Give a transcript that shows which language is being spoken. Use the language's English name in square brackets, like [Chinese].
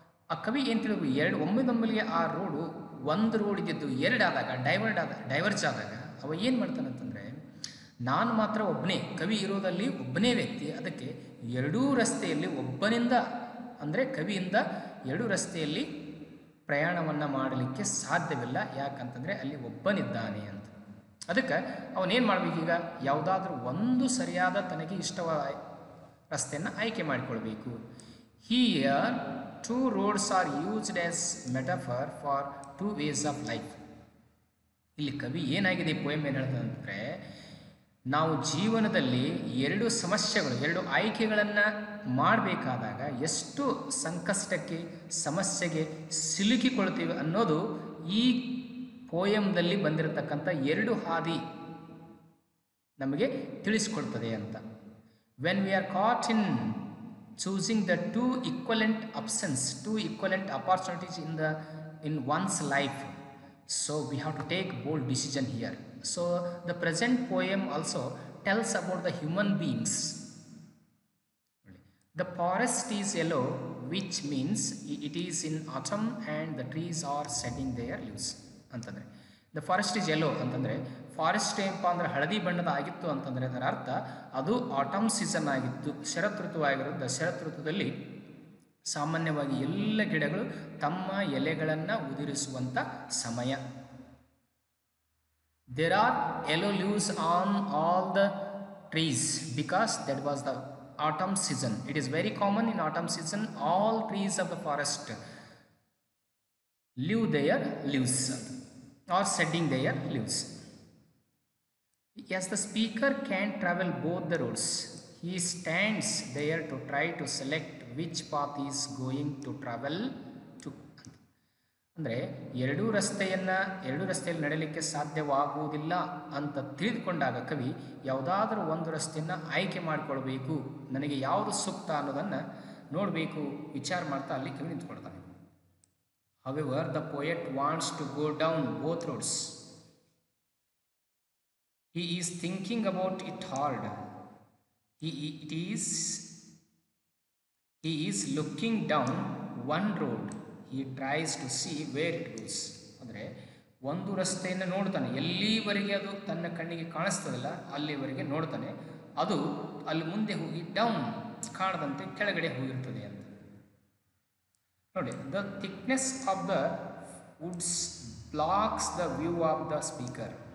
[Kannada] ಆ ಕವಿ ಏನು ತಿಳಿದು ಒಮ್ಮೆಗೆ ಆ ರೋಡು ಒಂದು ರೋಡ್ ಇದ್ದಿದ್ದು 2 ಆದಾಗ ಡೈವರ್ಜ್ ಆದಾಗ ಅವ ಏನು ಮಾಡ್ತಾನಂತಂದರೆ, ನಾನು ಮಾತ್ರ ಒಬ್ಬನೇ, ಕವಿ ಇರೋದಲ್ಲಿ ಒಬ್ಬನೇ ವ್ಯಕ್ತಿ, ಅದಕ್ಕೆ 2 ರಸ್ತೆಯಲ್ಲಿ ಒಬ್ಬನಿಂದ ಅಂದರೆ ಕವಿಯಿಂದ 2 ರಸ್ತೆಯಲ್ಲಿ ಪ್ರಯಾಣವನ್ನು ಮಾಡಲಿಕ್ಕೆ ಸಾಧ್ಯವಿಲ್ಲ. ಯಾಕಂತಂದರೆ ಅಲ್ಲಿ ಒಬ್ಬನಿದ್ದಾನೆ ಅಂತ. ಅದಕ್ಕೆ ಅವನೇನು ಮಾಡಬೇಕೀಗ, ಯಾವುದಾದ್ರೂ ಒಂದು ಸರಿಯಾದ ತನಗೆ ಇಷ್ಟವಾದ ರಸ್ತೆಯನ್ನು ಆಯ್ಕೆ ಮಾಡಿಕೊಳ್ಬೇಕು. [English] Here 2 roads are used as metaphor for 2 ways of life. [Kannada] ಇಲ್ಲಿ ಕವಿ ಏನಾಗಿದೆ, ಪೋಯಮ್ ಏನು ಹೇಳ್ತದೆ ಅಂತಂದರೆ, ನಾವು ಜೀವನದಲ್ಲಿ 2 ಸಮಸ್ಯೆಗಳು, 2 ಆಯ್ಕೆಗಳನ್ನು ಮಾಡಬೇಕಾದಾಗ ಎಷ್ಟು ಸಂಕಷ್ಟಕ್ಕೆ, ಸಮಸ್ಯೆಗೆ ಸಿಲುಕಿಕೊಳ್ತೀವಿ ಅನ್ನೋದು ಈ ಪೋಯಮ್ದಲ್ಲಿ ಬಂದಿರತಕ್ಕಂಥ 2 ಹಾದಿ ನಮಗೆ ತಿಳಿಸ್ಕೊಡ್ತದೆ ಅಂತ. [English] When we are caught in choosing the 2 equivalent options, 2 equivalent opportunities in one's life, so we have to take bold decision here. So the present poem also tells about the human beings. The forest is yellow, which means it is in autumn and the trees are shedding their leaves ಅಂತಂದರೆ, the forest is yellow [Kannada] ಅಂತಂದರೆ, forest ಏನಪ್ಪ ಅಂದರೆ ಹಳದಿ ಬಣ್ಣದ ಆಗಿತ್ತು ಅಂತಂದರೆ ಅದರ ಅರ್ಥ ಅದು ಆಟಮ್ ಸೀಸನ್ ಆಗಿತ್ತು, ಶರತ್ ಋತು ಆಗಿರೋದು. ಶರತ್ ಋತುದಲ್ಲಿ ಸಾಮಾನ್ಯವಾಗಿ ಎಲ್ಲ ಗಿಡಗಳು ತಮ್ಮ ಎಲೆಗಳನ್ನು ಉದುರಿಸುವಂಥ ಸಮಯ. [English] There are yellow leaves on all the trees because that was the autumn season. It is very common in autumn season. All trees of the forest leave their leaves or shedding their leaves. As the speaker can travel both the roads, he stands there to try to select which path he is going to travel to. [Kannada] ಅಂದರೆ ಎರಡೂ ರಸ್ತೆಯಲ್ಲಿ ನಡೀಲಿಕ್ಕೆ ಸಾಧ್ಯವಾಗುವುದಿಲ್ಲ ಅಂತ ತಿಳಿದುಕೊಂಡಾಗ ಕವಿ ಯಾವುದಾದ್ರೂ ಒಂದು ರಸ್ತೆಯನ್ನು ಆಯ್ಕೆ ಮಾಡಿಕೊಳ್ಬೇಕು, ನನಗೆ ಯಾವುದು ಸೂಕ್ತ ಅನ್ನೋದನ್ನು ನೋಡಬೇಕು, ವಿಚಾರ ಮಾಡ್ತಾ ಅಲ್ಲಿ ಕವಿ ನಿಂತ್ಕೊಳ್ತಾನೆ. [English] However, the poet wants to go down both roads. He is thinking about it hard. He, it he is looking down one road. He tries to see where it goes. [Kannada] ಅಂದರೆ ಒಂದು ರಸ್ತೆಯನ್ನು ನೋಡ್ತಾನೆ, ಎಲ್ಲಿವರೆಗೆ ಅದು ತನ್ನ ಕಣ್ಣಿಗೆ ಕಾಣಿಸ್ತದಲ್ಲ ಅಲ್ಲಿವರೆಗೆ ನೋಡ್ತಾನೆ. ಅದು ಅಲ್ಲಿ ಮುಂದೆ ಹೋಗಿ ಡೌನ್ ಕಾಣದಂತೆ ಕೆಳಗಡೆ ಹೋಗಿರ್ತದೆ ಅಂತ ನೋಡಿ. [English] The thickness of the woods blocks the view of the speaker.